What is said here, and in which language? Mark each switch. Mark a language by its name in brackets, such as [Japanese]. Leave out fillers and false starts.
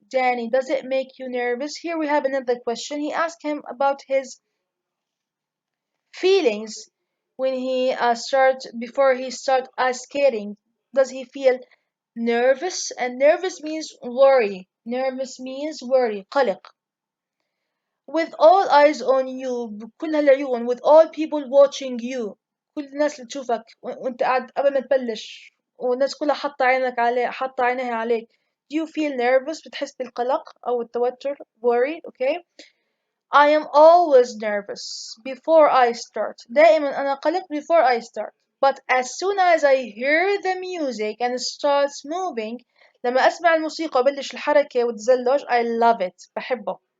[English] Danny, does it make you nervous? Here we have another question. He asked him about his feelings when he before he start ice skating. Does he feel nervous? And nervous means worry. Nervous means worry. قلق. With all eyes on you, [Arabic] بكل هالعيون, [English] with all people watching you, [Arabic] كل الناس اللي تشوفك وانت قاعد قبل ما تبلش, والناس كلها حاطة عينها عليك. [English] Do you feel nervous? [Arabic] بتحس بالقلق أو التوتر? [English] Worried, okay? I am always nervous before I start. [Arabic] دائما أنا قلق [English] before I start. But as soon as I hear the music and it starts moving, [Arabic] لما أسمع الموسيقى وبلش الحركة والتزلج, [English] I love it. [Arabic] بحبه.